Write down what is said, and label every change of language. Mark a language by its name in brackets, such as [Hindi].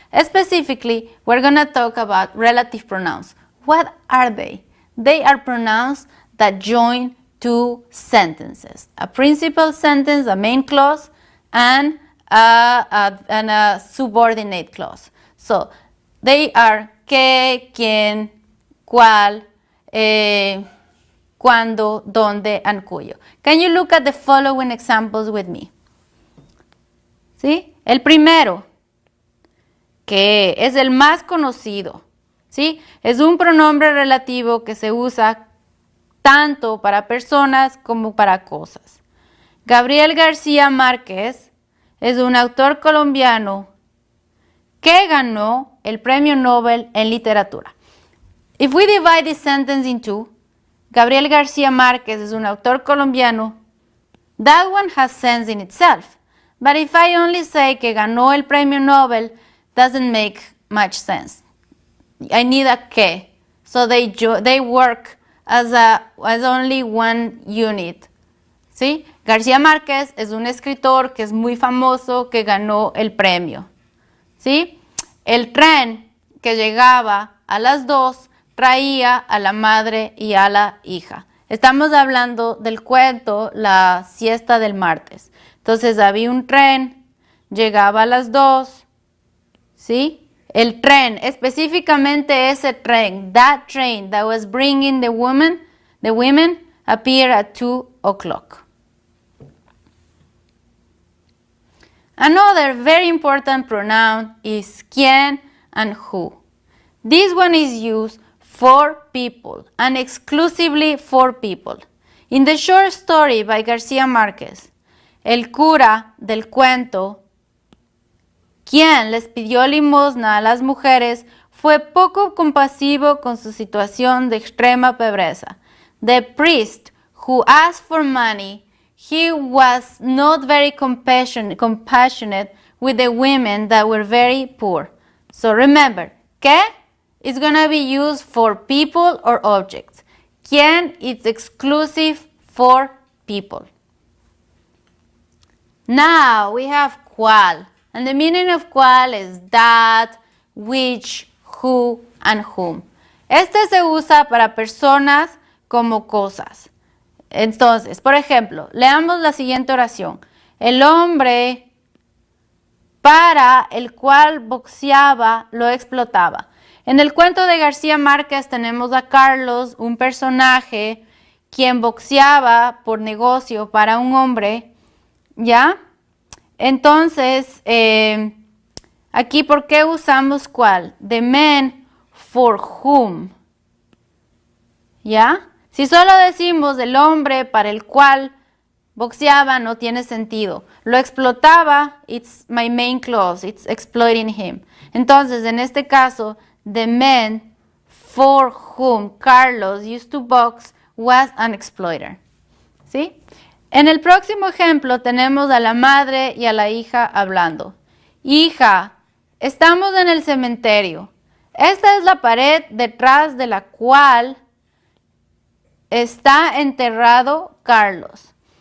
[English] Specifically, we're gonna talk about relative pronouns. What are they? They are pronouns that join two sentences, a principal sentence, a main clause, and a subordinate clause. So they are que, quién, cuál, cuándo, dónde, and cuyo. Can you look at the following examples with me? [Spanish] ¿Sí? El primero, que es el más conocido, ¿sí? Es un pronombre relativo que se usa tanto para personas como para cosas. Gabriel García Márquez es un autor colombiano que ganó el Premio Nobel en Literatura. [English] If we divide this sentence in two, [Spanish] Gabriel García Márquez es un autor colombiano, [English] that one has sense in itself. But if I only say [Spanish] que ganó el Premio Nobel, [English] doesn't make much sense. I need a que. So they work as only one unit. [Spanish] ¿Sí? García Márquez es un escritor que es muy famoso, que ganó el premio. ¿Sí? El tren que llegaba a las 2 traía a la madre y a la hija. Estamos hablando del cuento La Siesta del Martes. Entonces había un tren, llegaba a las 2, ¿sí? El tren, específicamente ese tren, [English] that train that was bringing the women appeared at 2 o'clock. Another very important pronoun is quién and who. This one is used for people and exclusively for people. In the short story by [Spanish] García Márquez, el cura del cuento, quien les pidió limosna a las mujeres, fue poco compasivo con su situación de extrema pobreza. [English] The priest who asked for money, he was not very compassionate with the women that were very poor. So remember, que is going to be used for people or objects. Quien is exclusive for people. Now we have cuál. And the meaning of cuál is that, which, who, and whom. [Spanish] Este se usa para personas como cosas. Entonces, por ejemplo, leamos la siguiente oración. El hombre para el cual boxeaba lo explotaba. En el cuento de García Márquez tenemos a Carlos, un personaje quien boxeaba por negocio para un hombre, ¿ya? Entonces, aquí, ¿por qué usamos cuál? [English] The man for whom. ¿Ya? [Spanish] Si solo decimos el hombre para el cual boxeaba, no tiene sentido. Lo explotaba, [English] it's my main clause, it's exploiting him. [Spanish] Entonces, en este caso, [English] the man for whom Carlos used to box was an exploiter. [Spanish] ¿Sí? En el próximo ejemplo tenemos a la madre y a la hija hablando. Hija, estamos en el cementerio. Esta es la pared detrás de la cual está enterrado Carlos.